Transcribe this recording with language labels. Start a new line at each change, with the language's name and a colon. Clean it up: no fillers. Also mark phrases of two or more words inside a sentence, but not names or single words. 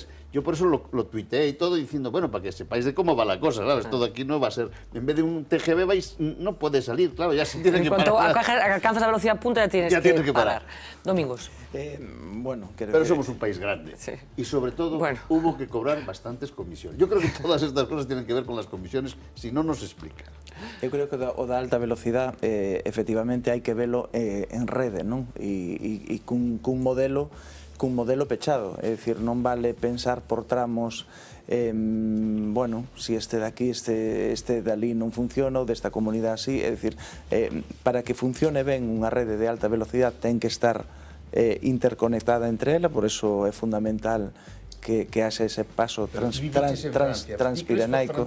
Spanish: Yo por eso lo tuiteé y todo diciendo, bueno, para que sepáis de cómo va la cosa, claro, esto de aquí no va a ser, en vez de un TGV no puede salir, claro, ya se tiene que parar. En cuanto alcanzas la velocidad punta ya tienes que parar. Domingos. Bueno, pero somos un país grande, sí. Y sobre todo hubo que cobrar bastantes comisiones. Yo creo que todas estas cosas tienen que ver con las comisiones, si no nos explica.
Galician: Eu creo que o da
Spanish: alta velocidad
Galician: efectivamente hai que velo en rede, non? E cun modelo cun modelo pechado, é dicir, non vale pensar por tramos, bueno, si este de aquí, este de ali non funciona, ou desta comunidade así, é dicir, para que funcione ben unha rede de alta velocidade ten que estar interconectada entre ela,
Spanish: por eso
Galician: é fundamental que haxe ese paso transpirenaico.